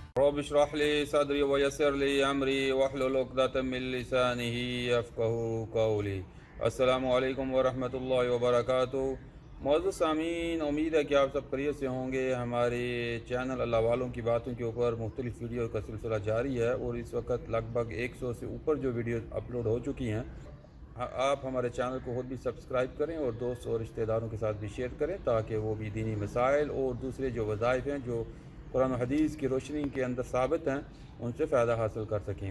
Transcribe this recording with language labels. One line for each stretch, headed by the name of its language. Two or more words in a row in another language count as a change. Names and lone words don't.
Arabic: رب اشرح لي صدري ويسر لي أمري واحلل عقدة من لساني يفقهوا قولي. السلام عليكم ورحمة الله وبركاته.
Urdu: موجود سامعین، امید ہے کہ آپ سب خیریت سے ہوں گے. ہمارے چینل اللہ والوں کی باتوں کے اوپر مختلف ویڈیو کا سلسلہ جاری ہے اور اس وقت لگ بھگ 100 سے اوپر جو ویڈیو اپلوڈ ہو چکی ہیں. آپ ہمارے چینل کو خود بھی سبسکرائب کریں اور دوست اور رشتہ داروں کے ساتھ بھی شیئر کریں تاکہ وہ بھی دینی مسائل اور دوسرے جو وظائف ہیں جو قرآن حدیث کی روشنی کے اندر ثابت ہیں ان سے فائدہ حاصل کر سکیں.